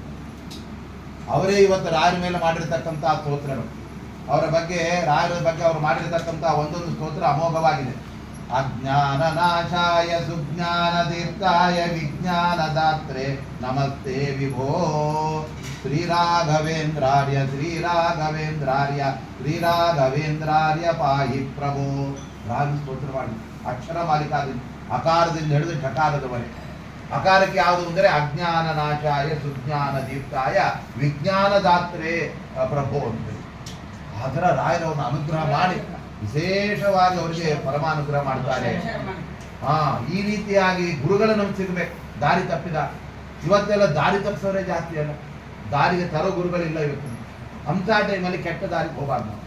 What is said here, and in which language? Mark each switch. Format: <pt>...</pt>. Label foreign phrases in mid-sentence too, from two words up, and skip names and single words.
<kn>ಅವರೇ ಇವತ್ತು ರಾಯರ ಮೇಲೆ ಮಾಡಿರ್ತಕ್ಕಂಥ ಸ್ತೋತ್ರಗಳು, ಅವರ ಬಗ್ಗೆ, ರಾಯರ ಬಗ್ಗೆ ಅವರು ಮಾಡಿರ್ತಕ್ಕಂಥ ಒಂದೊಂದು ಸ್ತೋತ್ರ ಅಮೋಘವಾಗಿದೆ.</kn> <sa>ಅಜ್ಞಾನ ನಾಶಾಯ ಸುಜ್ಞಾನ ತೀರ್ಥಾಯ ವಿಜ್ಞಾನದಾತ್ರೆ ನಮಸ್ತೆ ವಿಭೋ ಶ್ರೀರಾಘವೇಂದ್ರಾರ್ಯ ಶ್ರೀರಾಘವೇಂದ್ರಾರ್ಯ ಶ್ರೀರಾಘವೇಂದ್ರಾರ್ಯ ಪಾಹಿ ಪ್ರಭೋ.</sa> <kn>ರಾಗ ಸ್ತೋತ್ರ ಮಾಡಿ ಅಕ್ಷರ ಮಾಲಿಕಾದಿಂದ, ಅಕಾರದಿಂದ ಹಿಡಿದು ಠಕಾರದವರೆಗೆ. ಅಕಾರಕ್ಕೆ ಯಾವುದು ಅಂದರೆ</kn> <sa>ಅಜ್ಞಾನ ನಾಶಾಯ ಸುಜ್ಞಾನ ದೀಪ್ತಾಯ ವಿಜ್ಞಾನದಾತ್ರೆ ಪ್ರಭೋ</sa> <kn>ಅಂತ. ಅದರ ರಾಯರವನ್ನು ಅನುಗ್ರಹ ಮಾಡಿ ವಿಶೇಷವಾಗಿ ಅವರಿಗೆ ಪರಮಾನುಗ್ರಹ ಮಾಡ್ತಾರೆ. ಈ ರೀತಿಯಾಗಿ ಗುರುಗಳು ನಮ್ಗೆ ಸಿಗ್ಬೇಕು. ದಾರಿ ತಪ್ಪಿದ ಇವತ್ತೆಲ್ಲ ದಾರಿ ತಪ್ಪಿಸೋರೇ ಜಾಸ್ತಿ ಅಲ್ಲ, ದಾರಿಗೆ ತರೋ ಗುರುಗಳಿಲ್ಲ ಇವತ್ತು. ಅಂಥ ಟೈಮಲ್ಲಿ ಕೆಟ್ಟ ದಾರಿಗೆ ಹೋಗಬಾರ್ದು ನಾವು.</kn>